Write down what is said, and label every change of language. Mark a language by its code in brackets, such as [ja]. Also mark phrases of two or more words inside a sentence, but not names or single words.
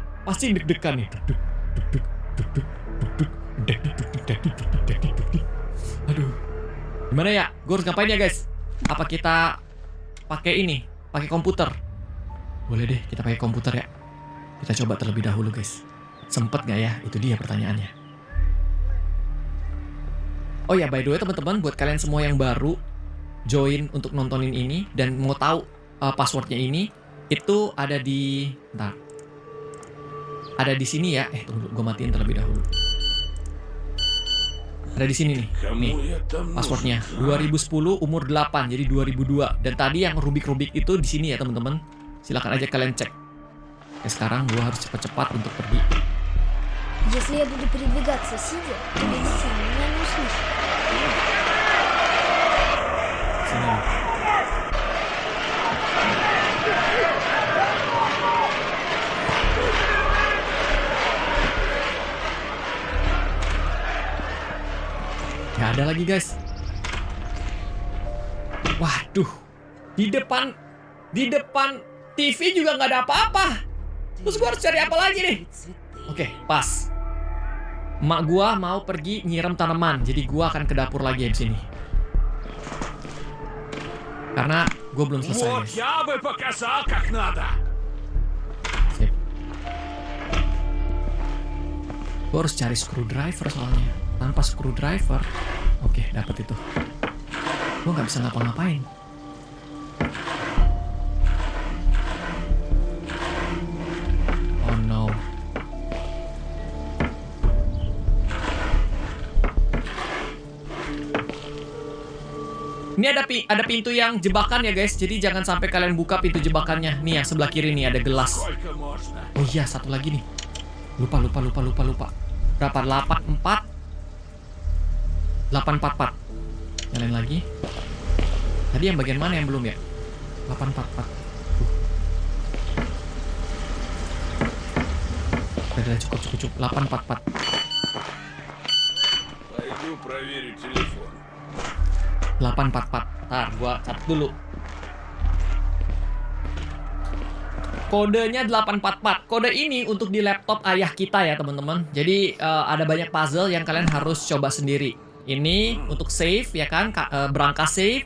[id] Pasti deg-degan nih. Aduh. Gimana ya? Gue harus ngapain ya guys? Apa kita pakai ini? Pakai komputer? Boleh deh, kita pakai komputer ya. Kita coba terlebih dahulu guys. Sempet nggak ya? Itu dia pertanyaannya. Oh ya, [en] by the way [id] teman-teman, buat kalian semua yang baru join untuk nontonin ini dan mau tahu passwordnya ini, itu ada di, bentar, ada di sini ya. Tunggu, gue matiin terlebih dahulu. Ada di sini nih, nih [ru] Кому я там [id] passwordnya. [ru] нужен? [id] 2010 umur 8 jadi 2002. Dan tadi yang rubik-rubik itu di sini ya teman-teman. Silakan aja kalian cek. Oke, sekarang gue harus cepat-cepat untuk pergi. [ru] Если я буду передвигаться сидя, то медицина меня не услышит. [id] Sini nih. Gak ada lagi guys. Waduh, di depan TV juga nggak ada apa-apa. Terus gua harus cari apa lagi nih? Oke, pas. Emak gua mau pergi nyiram tanaman, jadi gua akan ke dapur lagi di sini. Karena gua belum selesai [ru] Вот [id] guys. [ru] я бы показал, как надо. [id] Sip. Gua harus cari screwdriver soalnya. Tanpa screwdriver, oke, dapat itu. Gua nggak bisa ngapa-ngapain. [en] Oh no. [id] Ini ada pintu yang jebakan ya guys. Jadi jangan sampai kalian buka pintu jebakannya. Nih yang sebelah kiri nih ada gelas. [ru] Сколько можно? [id] Oh iya, satu lagi nih. Lupa. Berapa? 844. Nyalain lagi. Tadi yang bagian mana yang belum ya? 844. Udah cukup. 844. [ru] Пойду проверю телефон. [id] 844. Ntar gua catat dulu. Kodenya 844. Kode ini untuk di laptop ayah kita ya teman-teman. Jadi ada banyak puzzle yang kalian harus coba sendiri. Ini untuk save ya kan, berangkas save.